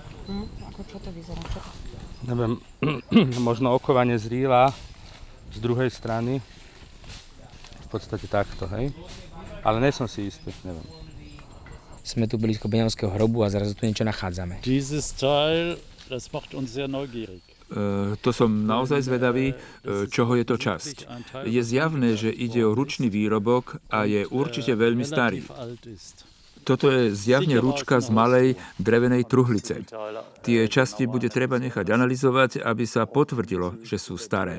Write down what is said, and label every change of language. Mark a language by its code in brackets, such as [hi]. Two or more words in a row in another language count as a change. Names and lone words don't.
[sk] Ako čo to vyzerá? Čo to? Neviem, možno okovanie z rýla z druhej strany. V podstate takto, hej? Ale nie som si istý, neviem. Sme tu blízko Beňovského hrobu a zrazu tu niečo nachádzame. [de] Dieses Teil, das macht uns sehr neugierig. [sk] To som naozaj zvedavý, čoho je to časť. Je zjavné, že ide o ručný výrobok a je určite veľmi starý. Toto je zjavne ručka z malej drevenej truhlice. Tie časti bude treba nechať analyzovať, aby sa potvrdilo, že sú staré.